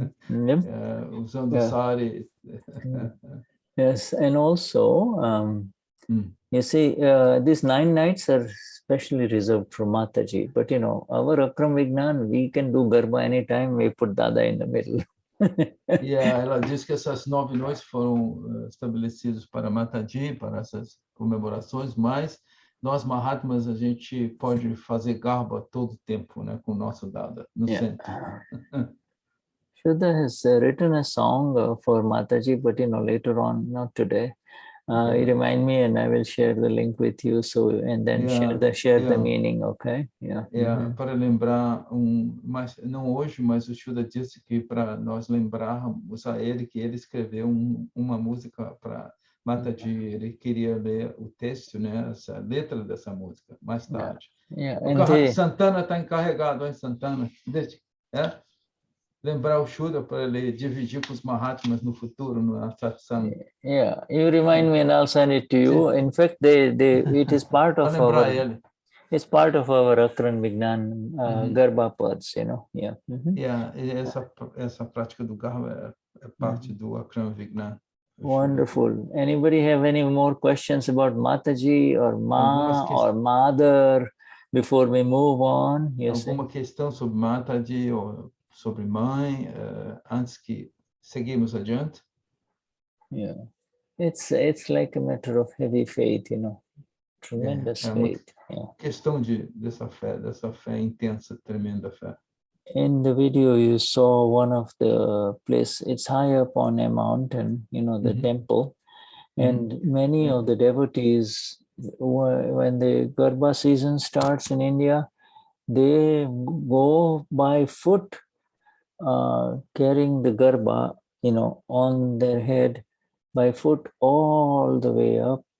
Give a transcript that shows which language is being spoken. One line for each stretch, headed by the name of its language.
Portuguese: Usando sari.
English: Yes, and also, you see, these 9 nights are specially reserved for Mataji. But, our Akram Vignan, we can do Garba anytime, we put Dada in the middle.
Portuguese: Ela diz que essas 9 noites foram estabelecidas para Mataji, para essas comemorações, mas nós, Mahatmas, a gente pode fazer Garba todo o tempo, né, com o nosso Dada no centro.
English: Shuddha has written a song for Mataji, but, later on, not today. You remind me, and I will share the link with you. So, and then share the meaning, okay?
Portuguese: Para lembrar mas não hoje, mas o Shuddha disse que para nós lembrarmos a ele que ele escreveu uma música para Mataji, ele queria ler o texto, né, essa letra dessa música, mais tarde. Santana está encarregado, hein, Santana? Lembrar o Shuddha para ele dividir com os Mahatmas no futuro, no Satsang.
English: Yeah, you remind me and I'll send it to you. In fact, it is part of our... It's part of our Akram Vignan Garbha Pads, you know. Yeah.
Portuguese: Yeah, essa prática do Garbha é parte do Akram Vignan.
English: Wonderful. Anybody have any more questions about Mataji or Ma or Mother before we move on? Yes.
Portuguese: Alguma questão sobre Mataji ou sobre mãe antes que seguimos adiante?
English: Yeah, it's like a matter of heavy faith, you know. Tremendous faith. Yeah.
Portuguese: Questão dessa fé intensa, tremenda fé.
English: In the video, you saw one of the place. It's high up on a mountain, you know, the temple, and many of the devotees, when the Garbha season starts in India, they go by foot, carrying the Garbha, you know, on their head, by foot all the way up.